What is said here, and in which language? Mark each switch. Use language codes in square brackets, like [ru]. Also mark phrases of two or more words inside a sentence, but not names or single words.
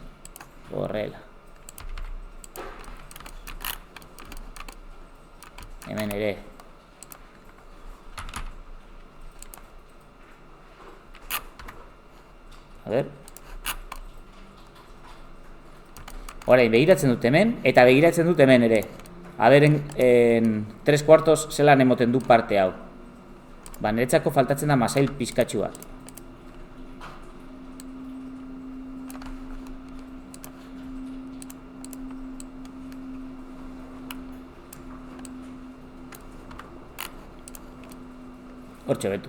[eu] Horrela. Hemen ere. [es] A ver. [eu] Orain, begiratzen dut hemen, eta begiratzen dut hemen ere. [es] A ver, en 3/4 [eu] zelan emoten du parte hau. Ba, niretzako faltatzen da masail pizkatxu bat. Hortxe betu.